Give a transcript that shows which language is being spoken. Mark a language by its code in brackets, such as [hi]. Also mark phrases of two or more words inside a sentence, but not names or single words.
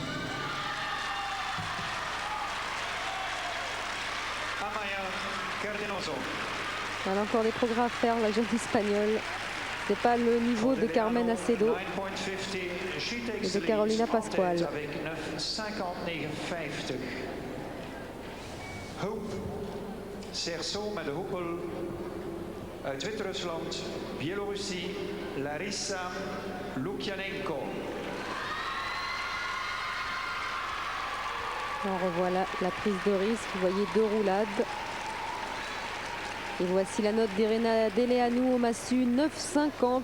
[fr] Amaya Cardenoso. Elle a encore des progrès à faire, la jeune espagnole. C'est pas le niveau de Carmen Acedo et de Carolina Pascual. Avec 9,59,50. [nl] Hoop Cerceau met de hoepel uit Wit-Rusland, [fr] Biélorussie, Larissa Lukyanenko. On revoit la prise de risque, vous voyez 2 roulades. Et voici la note d'Irina Deleanu au massu, 9,50.